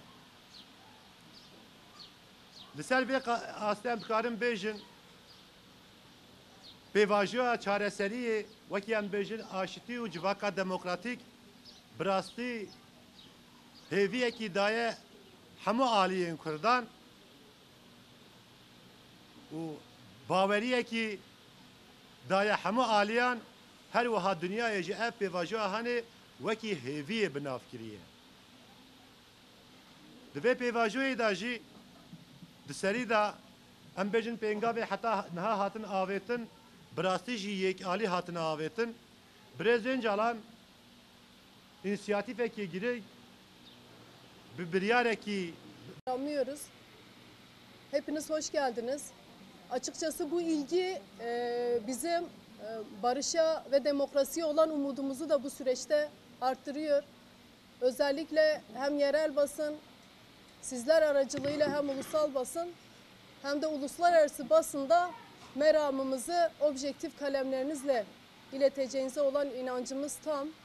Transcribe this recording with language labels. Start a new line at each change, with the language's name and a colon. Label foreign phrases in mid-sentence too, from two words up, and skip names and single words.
Kurdish: Li ser vê astê em dikarin bêjin pêvajoya çareseriyê wekî em bêjin aşitî û civaka demokratîk bi rastî hêviyekî daye hemû aliyên Kurdan û baweriyekî daye hemû aliyan her wiha dinyayê ji ev pêvajoya henê wekî hêviyê bi nav kiriye. Di vê pêvajoyê da jî di serî da em bêjin pêngavê heta niha hatin avêtin bi rastî jî yek alî hatin avêtin. Birêzên calan înisiyatîfekî girêng bir biryarekî
Turkish: Anlıyoruz. Hepiniz hoş geldiniz. Açıkçası bu ilgi bizim barışa ve demokrasiye olan umudumuzu da bu süreçte arttırıyor. Özellikle hem yerel basın, sizler aracılığıyla hem ulusal basın hem de uluslararası basında meramımızı objektif kalemlerinizle ileteceğinize olan inancımız tam.